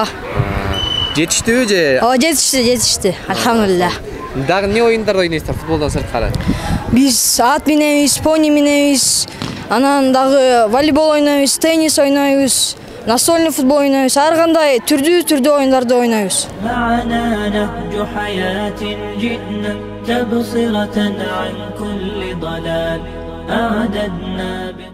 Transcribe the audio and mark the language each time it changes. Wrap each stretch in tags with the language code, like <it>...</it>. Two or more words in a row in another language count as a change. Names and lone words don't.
<ky>Жетиштиби же? Ооба, жетишти. Алхамдулилlah. Дагы эмне оюндарды ойнойсуздар футболдон сырткары? Биз ат минебиз, пони минебиз. Анан дагы волейбол ойнойбуз, теннис ойнойбуз,</ky> <ru>настольный футбол</ru> <ky>ойнойбуз. Ар кандай түрдүү оюндарды ойнойбуз.</ky> <ar>معنا نهج حياة جئنا تبصرة عن كل ضلال أعددنا</ar>